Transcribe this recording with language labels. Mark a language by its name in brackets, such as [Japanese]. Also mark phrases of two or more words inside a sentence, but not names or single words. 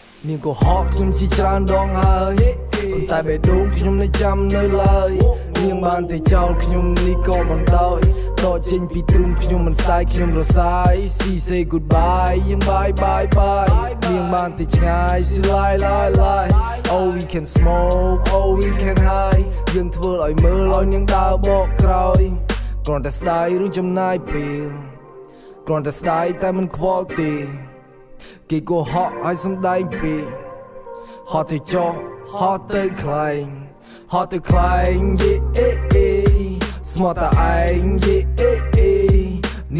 [Khmer] នាងក៏ហត់ខ្ញុំជាច្រើនដងហើយតែបេះដូងខ្ញុំនៅចាំនៅឡើយនាងបានតែចោលខ្ញុំនេះក៏មិនដោយដកចេញពីទ្រូងខ្ញុំមិនស្ដាយខ្ញុំរសាយ [English] See say goodbye [Khmer] យើង [English] bye bye bye [Khmer] នាងបានតែឆ្ងាយ [English] See lie lie lie Oh we can smoke Oh we can high [Khmer] យើងធ្វើឲ្យមើលឲ្យនាងដើរបកក្រោយគ្រាន់តែស្ដាយឬចំណាយពេលគ្រាន់តែស្ដាយតែមិនខ្វល់ទេគេក៏ ហក់ឲ្យសំដែងពេកហត់ទៅចោះហត់ទៅខ្លែងហត់ទៅខ្លែងយេអេអេស្មោះតែឯងយេអេអេនាង